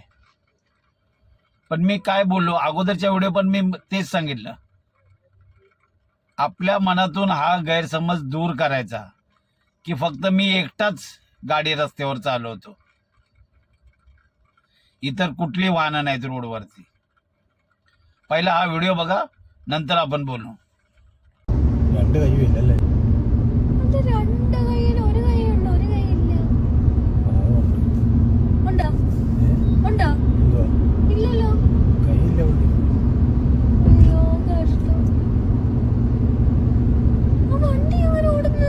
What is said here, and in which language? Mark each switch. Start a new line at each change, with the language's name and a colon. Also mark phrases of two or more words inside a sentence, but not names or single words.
Marathi: पण मी काय बोललो अगोदरच्या व्हिडिओ पण मी तेच सांगितलं, आपल्या मनातून हा गैरसमज दूर करायचा की फक्त मी एकटाच गाडी रस्त्यावर चालवतो, इतर कुठली वाहनं नाहीत रोडवरती. पहिला हा व्हिडिओ बघा, नंतर आपण बोलू.
Malayalam: രണ്ട് കൈയില്ലല്ലേ? രണ്ട് കൈയിൽ ഒരു കൈയുണ്ട്, ഒരു കൈയില്ല. ഉണ്ടോ? ഉണ്ടോ? ഇല്ലല്ലോ. കൈയില്ല. അയ്യോ കഷ്ടം. ആ വണ്ടി എങ്ങനെ ഓടുന്നു?